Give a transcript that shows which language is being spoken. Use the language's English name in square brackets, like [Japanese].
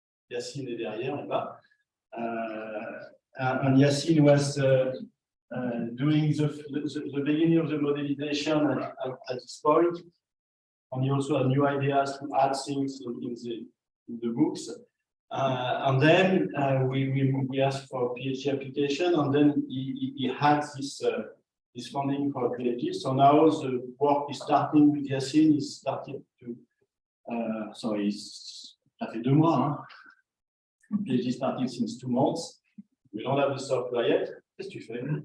[French] Yacine est derrière là-bas, [English] and Yacine was doing the beginning of the modelization at this point, and he also had new ideas to add things in the books. And then we asked for a PhD application, and then he had this funding for a PhD. So now the work is starting with Yacine. He started to, so [French] ça fait 2 mois. Hein? [English] PhD started since 2 months. We don't have the software yet. [French] Qu'est-ce que tu fais?